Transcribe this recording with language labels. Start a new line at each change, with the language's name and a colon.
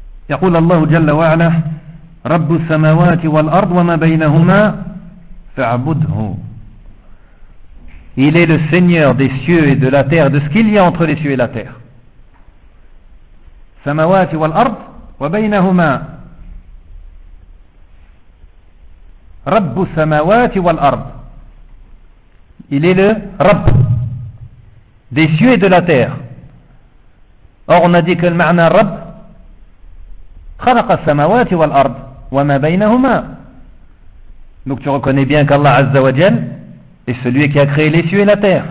Arabic: يقول الله جل وعلا رب السماوات والأرض وما بينهما فاعبده.
French: Il est le Seigneur des cieux et de la terre, de ce qu'il y a entre les cieux et la terre.
Arabic: سماوات والأرض وبينهما رب السماوات والأرض.
French: Il est le Rab des cieux et de la terre. Or, on a dit que le ma'na Rab,
Arabic: خلق السماوات والأرض, وَمَا بَيْنَهُمَا.
French: Donc tu reconnais bien qu'Allah Azza wa Jal est celui qui a créé les cieux et la terre.